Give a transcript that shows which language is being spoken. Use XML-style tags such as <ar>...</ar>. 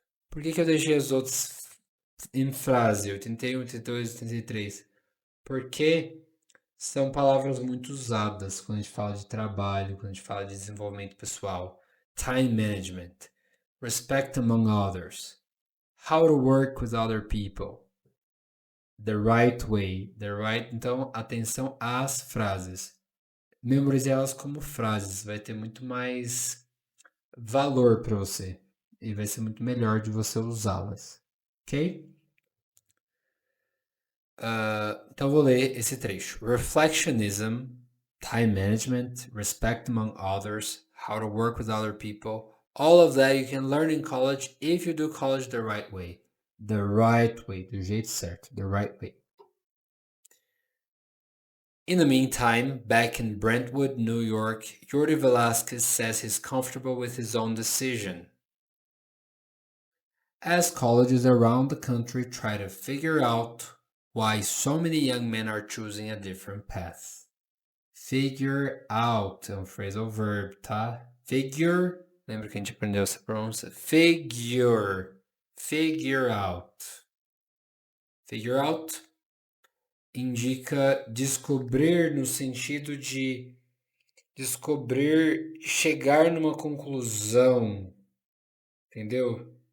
<pt>Por que eu deixei os outros em frase? 81, 82, 83. Porque são palavras muito usadas quando a gente fala de trabalho, quando a gente fala de desenvolvimento pessoal.</pt> <en>Time management. Respect among others. How to work with other people. The right way.</en> <pt>Então, atenção às frases. Memorize elas como frases. Vai ter muito mais valor para você. E vai ser muito melhor de você usá-las. Ok? Então vou ler esse trecho.</pt> <en>Reflectionism, time management, respect among others, how to work with other people. All of that you can learn in college if you do college the right way. The right way,</en> <pt>do jeito certo,</pt> <en>the right way. In the meantime, back in Brentwood, New York, Jordi Velasquez says he's comfortable with his own decision. As colleges around the country try to figure out why so many young men are choosing a different path.</en> <pt>Figure out é um phrasal verb, tá? Figure, lembra que a gente aprendeu essa pronúncia? Figure out. Figure out indica descobrir no sentido de descobrir, chegar numa conclusão, entendeu?</pt>